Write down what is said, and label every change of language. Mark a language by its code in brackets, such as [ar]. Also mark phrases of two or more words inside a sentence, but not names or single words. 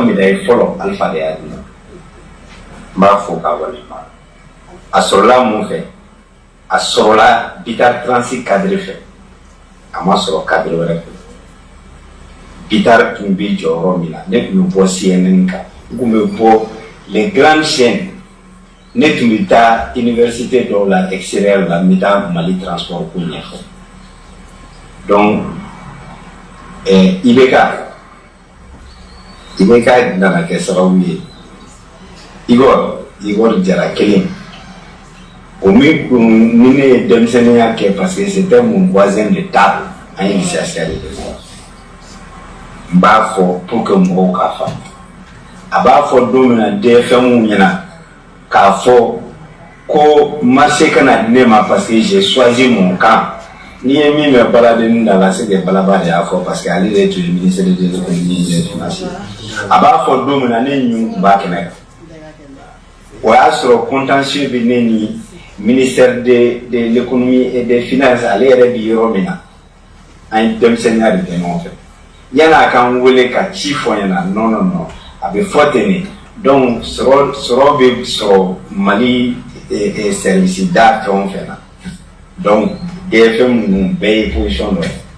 [bm] médaille fɔlɔ Alpha de y'a di ne ma n b'a fɔ k'a waleɲuman a sɔrɔla mun fɛ a sɔrɔla Bitar transit cadre fɛ a ma sɔrɔ cadre wɛrɛ fɛ Bitar tun bɛ jɔyɔrɔ min na ne tun bɛ bɔ CNN kan n tun bɛ bɔ [fr] les grandes chaînes [bm] ne tun bɛ taa université dɔw la extérieur la n bɛ taa Mali transport ko ɲɛfɔ donc IBK nana kɛ sababu ye Igor Jara kelen o min kun ni ne ye denmisɛnninya kɛ [fr] parce que c'était mon voisin de table [bm] an ye lycée de kɛ n b'a fɔ pour que mɔgɔw k'a faamu a b'a fɔ don min na DFM ɲɛna k'a fɔ ko marché kana di ne ma [fr] parce que j'ai choisi mon camp [bm] n'i ye min mɛn baladennin da la [fr] c'est que [bm] balaba de y'a fɔ [fr] parce que [bm] ale de tun ye [fr] ministre de l'économie et des finances [bm] a b'a fɔ don min na ne ɲun tun b'a kɛnɛ kan o y'a sɔrɔ contentieux bɛ ne ni [fr] ministère de l'économie et des finances [bm] ale yɛrɛ bi yɔrɔ min na an ye denmisɛnninya de kɛ ɲɔgɔn fɛ yan'a k'an wele ka ci fɔ n ɲɛna non a bɛ fɔ ten de donc sɔrɔ bɛ sɔrɔ Mali service da fɛn o fɛn na donc DFM ninnu bɛɛ ye position dɔ ye